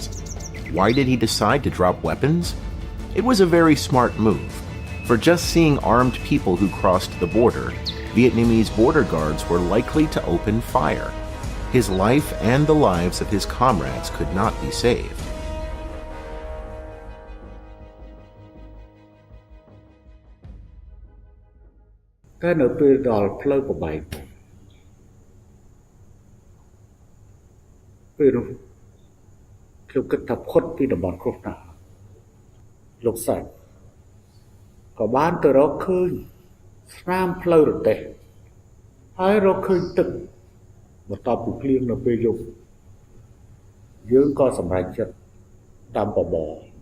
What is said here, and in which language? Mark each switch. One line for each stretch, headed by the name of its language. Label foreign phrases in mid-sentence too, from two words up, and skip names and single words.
English: Why did he decide to drop weapons? It was a very smart move. For just seeing armed people who crossed the border, Vietnamese border guards were likely to open fire. His life and the lives of his comrades could not be saved. Cái nửa
Khmer: ពេលដល់ផ្លូវប្របែកពេលនោះខ្ញុំគិត ថាផុតពីតំបន់គ្រោះថ្នាក់លោកសាច់ក៏បានទៅរកឃើញស្នាមផ្លូវរទេះហើយរកឃើញទឹកបន្ទាប់ពីភ្លៀងនៅពេលយប់យើងក៏សម្រេចចិត្តដាំបបរ